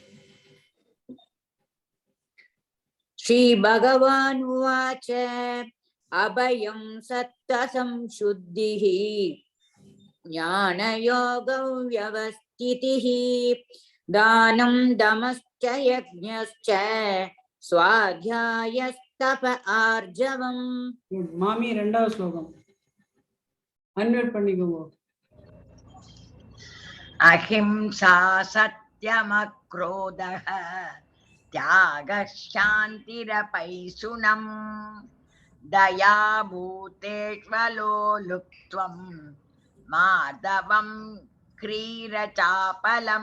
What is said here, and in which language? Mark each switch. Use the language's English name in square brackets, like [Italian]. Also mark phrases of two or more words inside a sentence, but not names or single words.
[Sanskrit] श्रीभगवानुवाच अभयं सत्त्वसंशुद्धिः ज्ञानयोगव्यवस्थितिः दानं दमश्च यज्ञश्च स्वाध्यायस्तप आर्जवम् [English] Good. Mami, [Tamil] ரெண்டாவது ஸ்லோகம். Unmute பண்ணிக்கோங்க. [Sanskrit] अहिंसा सत्यमक्रोधः त्यागः शान्तिरपैशुनम् दया भूतेष्वलोलुप्त्वं माधवं क्रीरचापलम्